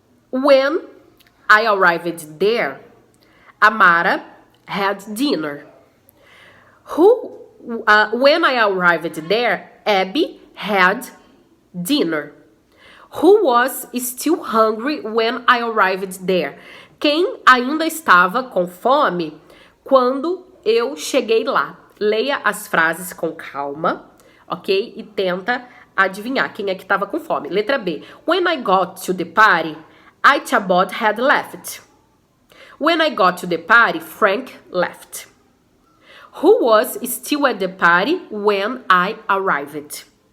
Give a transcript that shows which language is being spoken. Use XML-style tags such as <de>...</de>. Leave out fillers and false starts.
<en>When I arrived there, Amara had dinner. When I arrived there, Abby had dinner. Who was still hungry when I arrived there?</en> <pt>Quem ainda estava com fome quando eu cheguei lá? Leia as frases com calma, ok? E tenta adivinhar quem é que estava com fome. Letra B.</pt> <en>When I got to the party, Ichabod had left. When I got to the party, Frank left. Who was still at the party when I arrived?</en>